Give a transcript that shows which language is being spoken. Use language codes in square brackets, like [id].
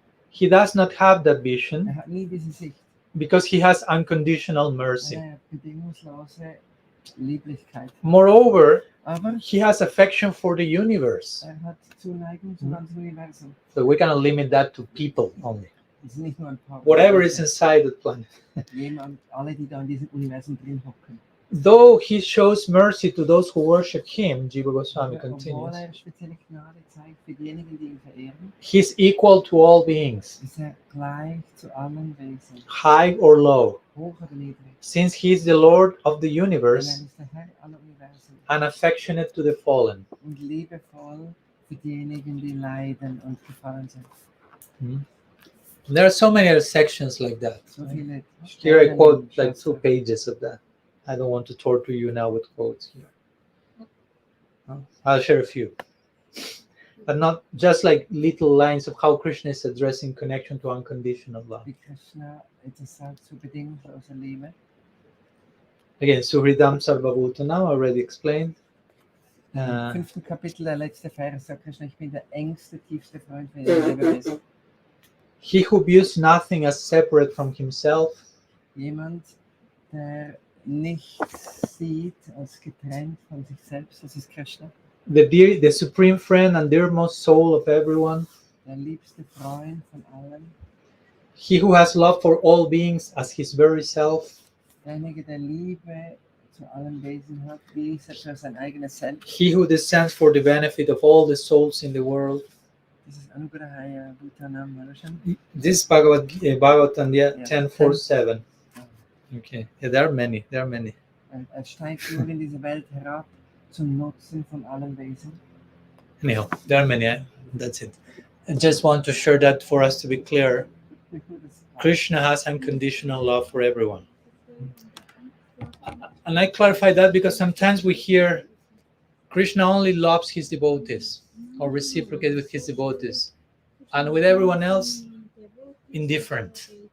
[en] He does not have that vision [de] Hat nie diese Sicht. [en] because he has unconditional mercy. [de] Bedingungslose Lieblichkeit. [en] Moreover, [de] Aber [en] he has affection for the universe. [de] Hat Zuneigung zum ganzen Universum. [en] So we cannot limit that to people only. [de] Ist nicht nur ein paar [en] Whatever is inside the planet. [de] Alle, die da in diesem Universum drin hocken. [en] Though he shows mercy to those who worship him, Jiva Goswami continues, [de] Spezielle Gnade zeigt für diejenigen, die ihn verehren, [en] he's equal to all beings, [de] ist gleich zu allen Wesen, [en] high or low, [de] hoch oder niedrig. [en] since he is the Lord of the [de] Denn [en] universe [de] ist der Herr aller Universen [en] and affectionate to the fallen. [de] und liebevoll für diejenigen, die leiden und gefallen sind. [en] There are so many other sections like that. [de] So viele [en] Here I [de] Stellen [en] quote [de] und [en] like 2 [de] Schätze. [en] pages of that. I don't want to torture you now with quotes here. I'll share a few. But not just like little lines of how Krishna is addressing connection to unconditional love. [de] Wie Krishna etwas sagt zu bedingungsloser Liebe. [en] Again, Suhridam Sarvabhutanam, already explained. [de] Im 5. Kapitel, der letzte Vers, sagt Krishna, ich bin der engste, tiefste Freund von jedem Lebewesen. [en] He who views nothing as separate from himself, [de] Jemand, der nichts sieht als getrennt von sich selbst, das ist Krishna. [en] the supreme friend and dearmost soul of everyone. [de] Der liebste Freund von allen. [en] He who has love for all beings as his very self. [de] Derjenige, der Liebe zu allen Wesen hat, wie selbst als sein eigenes Selbst. [en] He who descends for the benefit of all the souls in the world. This is Anugrahaya Bhutanam Manushan. This Bhagavatam 10:4-7. Okay. Yeah, there are many. There are many. [de] Steigt nur in diese Welt herab zum Nutzen von allen Wesen. [en] Anyhow, there are many. That's it. I just want to share that for us to be clear. Krishna has unconditional love for everyone. And I clarify that because sometimes we hear Krishna only loves his devotees or reciprocates with his devotees, and with everyone else, indifferent.